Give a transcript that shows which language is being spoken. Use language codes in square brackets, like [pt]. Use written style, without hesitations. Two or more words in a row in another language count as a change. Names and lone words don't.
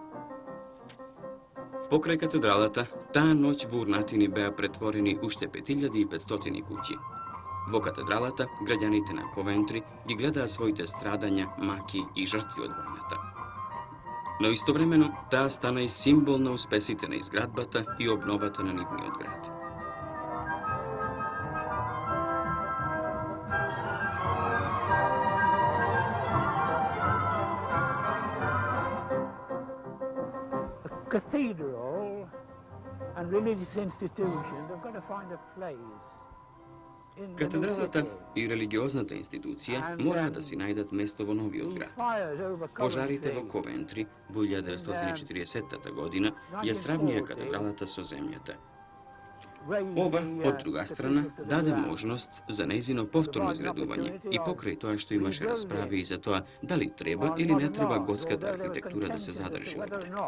[mk] Покрај катедралата, таа ноќ во урнатини беа претворени уште 5500 куќи. Во катедралата, граѓаните на Ковентри ги гледаа своите страдања, маки и жртви од војната. Но истовремено, таа стана и символ на успесите на изградбата и обновата на нивниот град. [en] Cathedral and religious institutions have got to find a place. [mk] Катедралата и религиозната институција мораа да си најдат место во новиот град. Пожарите во Ковентри во 1940 година ја сравнија катедралата со земјата. Ова, од друга страна, даде можност за нејзино повторно изградување и покрај тоа што имаше расправи и за тоа дали треба или не треба готската архитектура да се задржи овде.